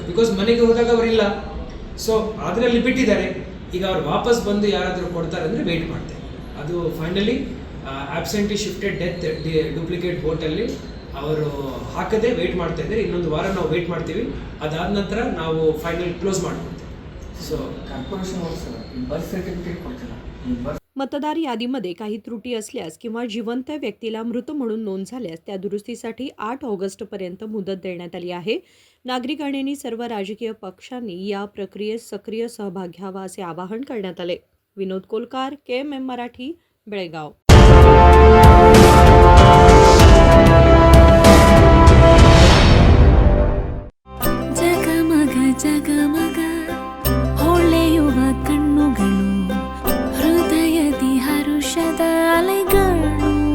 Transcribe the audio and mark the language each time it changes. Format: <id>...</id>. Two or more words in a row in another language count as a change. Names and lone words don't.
<kn>ಬಿಕಾಸ್ ಮನೆಗೆ ಹೋದಾಗ ಅವರಿಲ್ಲ, ಸೊ ಅದರಲ್ಲಿ ಬಿಟ್ಟಿದ್ದಾರೆ. ಈಗ ಅವ್ರು ವಾಪಸ್ ಬಂದು ಯಾರಾದರೂ ಕೊಡ್ತಾರೆ ಅಂದರೆ ವೆಯ್ಟ್ ಮಾಡ್ತಾ ಇದ್ದಾರೆ. ಅದು</kn> <en>finally absentee shifted death duplicate</en> <kn>ವೋಟಲ್ಲಿ ಅವರು ಹಾಕದೆ ವೆಯ್ಟ್ ಮಾಡ್ತಾ ಇದ್ದಾರೆ. ಇನ್ನೊಂದು ವಾರ ನಾವು ವೆಯ್ಟ್ ಮಾಡ್ತೀವಿ. ಅದಾದ ನಂತರ ನಾವು</kn> <en>final close</en> <kn>ಮಾಡ್ಕೊಳ್ತೀವಿ. सो</kn> <en>Corporation birth certificate ಕೊಡ್ತಿಲ್ಲ.</en> <mr>मतदार यादीमध्ये काही त्रुटी असल्यास किंवा जिवंत व्यक्तीला मृत म्हणून नोंद झाल्यास त्या दुरुस्तीसाठी 8 ऑगस्टपर्यंत मुदत देण्यात आली आहे. नागरिकांनी सर्व राजकीय पक्षांनी या प्रक्रियेत सक्रिय सहभाग घ्यावा असे आवाहन करण्यात आले. विनोद कोलकार, KMM मराठी, बेळगाव.</mr> <kn>ಜಗಮಗ ಜಗಮಗ ಹೊಳೆಯುವ ಕಣ್ಣುಗಳು, ಹೃದಯದಿ ಹರುಷದ ಅಲೆಗಳು.</kn>